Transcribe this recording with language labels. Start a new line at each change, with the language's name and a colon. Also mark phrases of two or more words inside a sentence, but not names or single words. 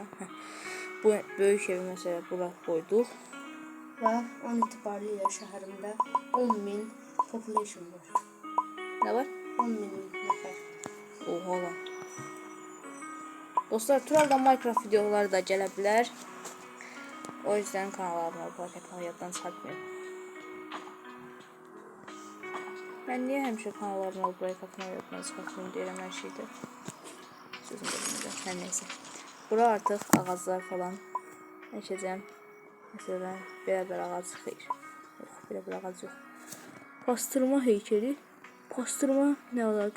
Azerbaijani: Bu böyük evi məsələ bura qoyduq. Və 10 itibarilə şəhərimdə 10.000 population var. Nə var? 10.000 nəfər.
Turkish: Oha lan.
Azerbaijani: Dostlar, Tural'dan Minecraft videoları da gələ bilər.
Turkish: O yüzden
Azerbaijani: kanala abone olmayı etmeyi yaddan çıxartmayın. Ben niye həmişə kanala abone olmayı yaddan çıxartmayın deyirəm hər şeydə. Sözüm bölümündə. Hər neysə. Bura artıq ağaclar falan əkəcəm. Mesela belə ağac xeyir. Yox, belə ağac yox. Pastırma heykeli. Pastırma nə əlaqə?